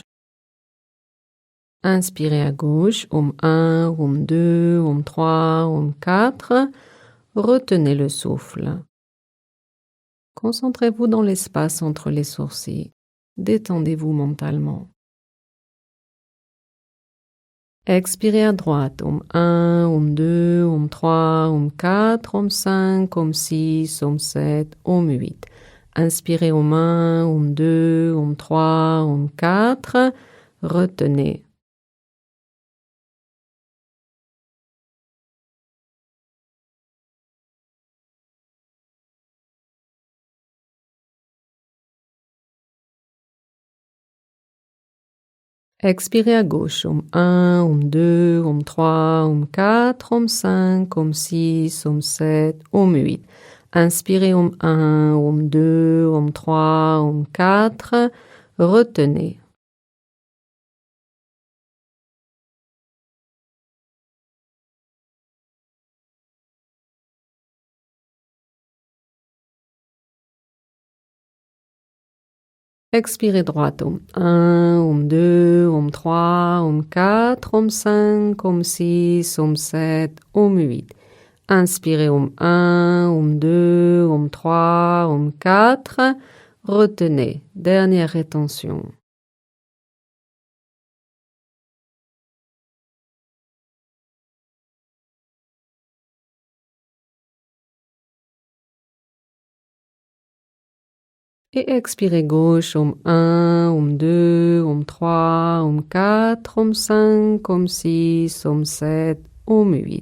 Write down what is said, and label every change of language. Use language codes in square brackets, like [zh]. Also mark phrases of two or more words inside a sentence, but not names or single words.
[fr] Inspirez à gauche, [sa] Om 1, Om 2, Om 3, Om 4. [fr] Retenez le souffle. Concentrez-vous dans l'espace entre les sourcils. Détendez-vous mentalement. Expirez à droite, [sa] Om 1, Om 2, Om 3, Om 4, Om 5, Om 6, Om 7, Om 8. [fr] Inspirez [sa] Om 1, Om 2, Om 3, Om 4. [fr] Retenez. Expirez à gauche, [sa] Om 1, Om 2, Om 3, Om 4, Om 5, Om 6, Om 7, Om 8. [fr] Inspirez [sa] Om 1, Om 2, Om 3, Om 4. [fr] Retenez. Expirez droite, [sa] Om 1, Om 2, Om 3, Om 4, Om 5, Om 6, Om 7, Om 8. [fr] Inspirez [sa] Om 1, Om 2, Om 3, Om 4. [fr] Retenez. Dernière rétention. Et expirez gauche, [sa] Om 1, Om 2, Om 3, Om 4, Om 5, Om 6, Om 7, Om 8.